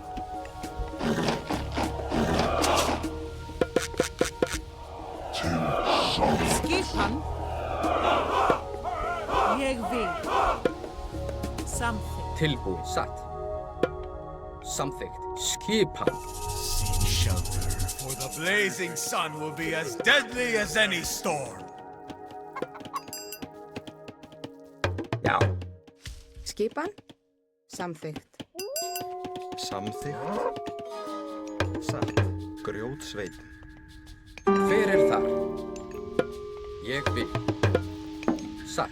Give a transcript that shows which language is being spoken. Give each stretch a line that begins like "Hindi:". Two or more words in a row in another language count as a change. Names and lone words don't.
Icelandic: Skipan. Ég vil. Samþykkt. Tilbúið. Satt. Samþykkt. Skipan.
English: Seek shelter, for the blazing sun will be as deadly as any storm.
Icelandic: Já. Skipan. Samþykkt. Samþykkt. Satt. Grjótsveinn. Hver er þar? Ég vil. Satt.